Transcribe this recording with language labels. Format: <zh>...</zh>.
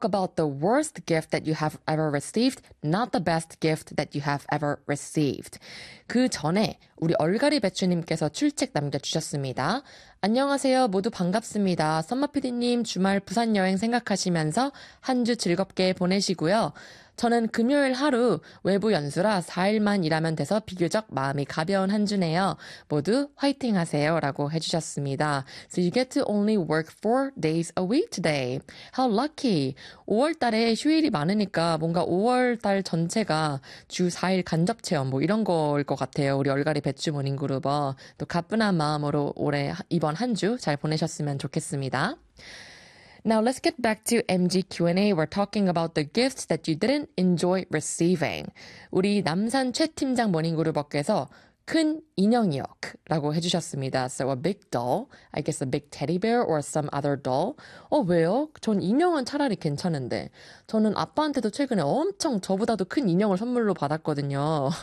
<en>about the worst gift that you have ever received, not the best gift that you have ever received.</en> <ko>그 전에 우리 얼갈이 배추님께서 출첵 남겨주셨습니다. 안녕하세요. 모두 반갑습니다. 썸머PD님 주말 부산 여행 생각하시면서 한 주 즐겁게 보내시고요. 저는 금요일 하루 외부 연수라 4일만 일하면 돼서 비교적 마음이 가벼운 한 주네요. 모두 화이팅 하세요 라고 해주셨습니다.</ko> <en>So you get to only work 4 days a week today. How lucky.</en> <ko>5월 달에 휴일이 많으니까 뭔가 5월 달 전체가 주 4일 간접 체험 뭐 이런 거일 것 같아요. 우리 얼갈이 배추 모닝그룹어. 또 가뿐한 마음으로 올해 이번 한 주 잘 보내셨으면 좋겠습니다.</ko> <en>Now let's get back to MG Q&A. We're talking about the gifts that you didn't enjoy receiving.</en> <ko>우리 남산 최 팀장 모닝그룹어께서 큰 인형이요 라고 해주셨습니다.</ko> <en>So a big doll, I guess a big teddy bear or some other doll.</en> <ko>어 왜요? 전 인형은 차라리 괜찮은데 저는 아빠한테도 최근에 엄청 저보다도 큰 인형을 선물로 받았거든요.</ko>